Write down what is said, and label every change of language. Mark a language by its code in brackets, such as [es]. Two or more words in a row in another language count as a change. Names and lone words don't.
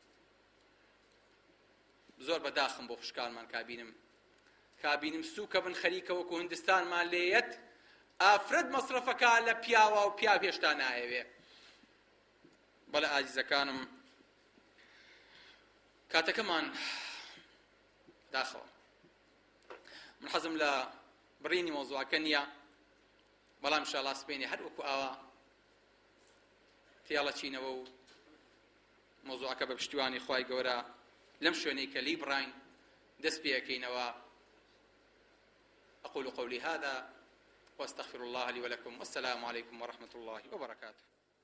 [ckb] زۆر بەداخم بۆ خوشکانمان کابینم سووکە بن خەریکە وەکو هندستانمان لێیەت ئافرەت مەسرەفەکە لە پیاوە و پیا هێشتا نایەوێ بەڵێ ئازیزەکانم کاتەکەمان داخەوە من حەزم لە بڕینی مۆزوعەکە نییە بەڵام ئینشاڵڵا سبەینێ هەر وەکو ئاوا تێڵە چینەوە و مۆزوعەکە بە پشتیوانی خوای گەورە لەم شوێنەی کە لی بڕین دەست پێەکەینەوە [ar] أقول قولي هذا وأستغفر الله لي ولكم والسلام عليكم ورحمة الله وبركاته